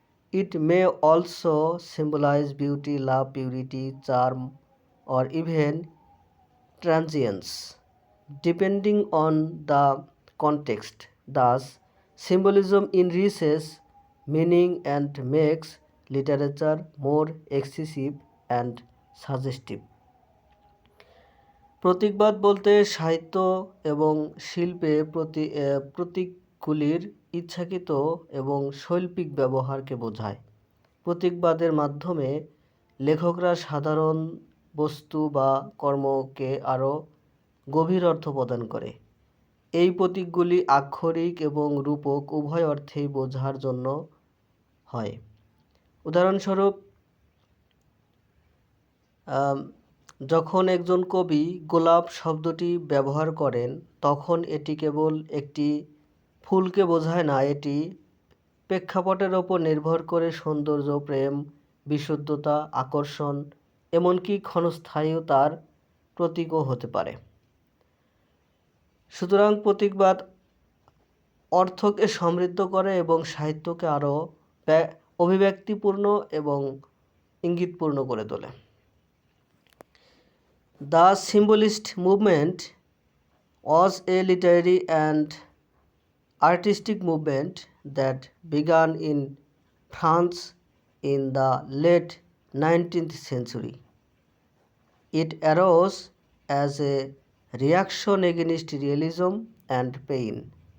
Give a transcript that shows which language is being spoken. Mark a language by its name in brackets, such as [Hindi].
[English] It may also symbolize beauty, love, purity, charm, or even transience, depending on the context. Thus, symbolism enriches meaning and makes literature more excessive and suggestive. [Bangla] প্রতীকবাদ বলতে সাহিত্য এবং শিল্পে প্রতীকগুলির ইচ্ছাকৃত এবং শৈল্পিক ব্যবহারকে বোঝায়। প্রতীকবাদের মাধ্যমে লেখকরা সাধারণ বস্তু বা কর্মকে আরও গভীর অর্থ প্রদান করে। এই প্রতীকগুলি আক্ষরিক এবং রূপক উভয় অর্থেই বোঝার জন্য হয়। উদাহরণস্বরূপ, যখন একজন কবি গোলাপ শব্দটি ব্যবহার করেন, তখন এটি কেবল একটি ফুলকে বোঝায় না, এটি প্রেক্ষাপটের ওপর নির্ভর করে সৌন্দর্য, প্রেম, বিশুদ্ধতা, আকর্ষণ, এমনকি ক্ষণস্থায়ীতার প্রতীকও হতে পারে। সুতরাং প্রতীকবাদ অর্থকে সমৃদ্ধ করে এবং সাহিত্যকে আরও অভিব্যক্তিপূর্ণ এবং ইঙ্গিতপূর্ণ করে তোলে। [English] The Symbolist movement was a literary and artistic movement that began in France in the late 19th century. It arose as a reaction against realism and pain.